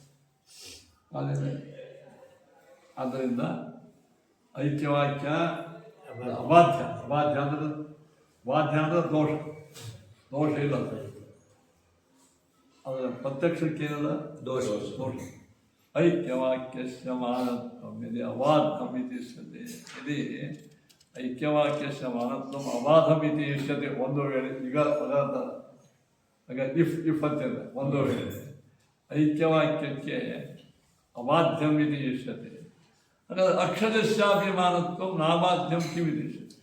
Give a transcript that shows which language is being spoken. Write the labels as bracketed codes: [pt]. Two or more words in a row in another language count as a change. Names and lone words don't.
[kn] ಆದ್ದರಿಂದ ಐಕ್ಯವಾಕ್ಯ ಅಬಾಧ್ಯ. ಅಬಾಧ್ಯ ಅಂದ್ರೆ ದೋಷ ಇಲ್ಲ. ಅದರ ಪ್ರತ್ಯಕ್ಷಕ್ಕೇನದ ದೋಷ. [sa] ಐಕ್ಯವಾಕ್ಯಸ್ಯ ಮಾನತ್ವಂ ಯದಿ ಅಬಾಧಂ ಇತಿ ಇಷ್ಯತೆ. ಯದಿ ಐಕ್ಯವಾಕ್ಯಸ್ಯ ಮಾನತ್ವಂ ಅಬಾಧಂ ಇತಿ ಇಷ್ಯತೆ. [kn] ಒಂದು ವೇಳೆ ಈಗ ಇಫ್ ಅಂತಿದೆ, ಒಂದು ವೇಳೆ ಐಕ್ಯವಾಕ್ಯಕ್ಕೆ [sa] ಅಬಾಧ್ಯಂ ಇತಿ ಇಷ್ಯತೆ. [kn] ಹಾಗಾದ್ರೆ [sa] ಅಕ್ಷರಸ್ಯಾಪಿ ಮಾನತ್ವಂ ನಾಬಾಧ್ಯಂ ಕಿಮಿತಿ ಇಷ್ಯತೆ.